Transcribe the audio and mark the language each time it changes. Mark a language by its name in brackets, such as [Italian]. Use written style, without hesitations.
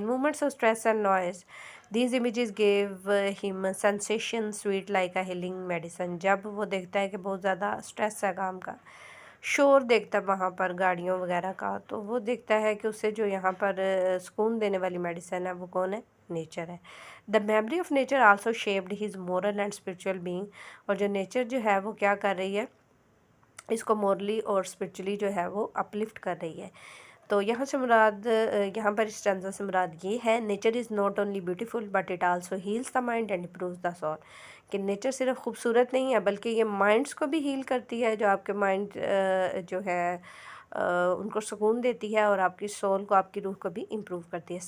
[English] Moments of stress and noise, these images give him sensation sweet like a healing medicine. [Urdu] جب وہ دیکھتا ہے کہ بہت زیادہ اسٹریس ہے کام کا، شور دیکھتا ہے وہاں پر گاڑیوں وغیرہ کا، تو وہ دیکھتا ہے کہ اسے جو یہاں پر سکون دینے والی میڈیسن ہے وہ کون ہے؟ نیچر ہے. [English] The memory of nature also shaped his moral and spiritual being. [Urdu] اور جو نیچر جو ہے وہ کیا کر رہی ہے، اس کو مورلی اور اسپرچولی جو ہے وہ اپلفٹ کر رہی ہے. تو یہاں سے مراد، یہاں پر اس اسٹینزا سے مراد یہ ہے، [English] Nature is not only beautiful but it also heals the mind and improves the soul. [Urdu] کہ نیچر صرف خوبصورت نہیں ہے بلکہ یہ مائنڈس کو بھی ہیل کرتی ہے، جو آپ کے مائنڈ جو ہے ان کو سکون دیتی ہے، اور آپ کی سول کو، آپ کی روح کو بھی امپروو کرتی ہے.